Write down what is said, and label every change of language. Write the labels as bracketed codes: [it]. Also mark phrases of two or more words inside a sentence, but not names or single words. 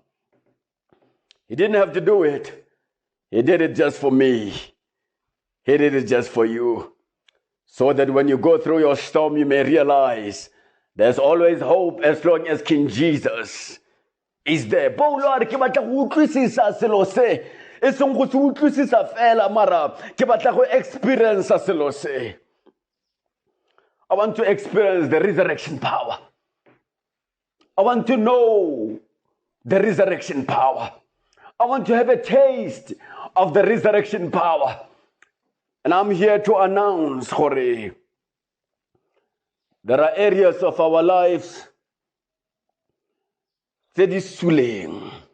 [en] He didn't have to do it. He did it just for me. He did it just for you. So that when you go through your storm, you may realize there's always hope as long as King Jesus is there. [tn] E seng go se utlwisisa fela mara ke batla go experience selo se. [en] I want to experience the resurrection power. I want to know the resurrection power. I want to have a taste of the resurrection power. And I'm here to announce gore there are areas of our lives that is suleng.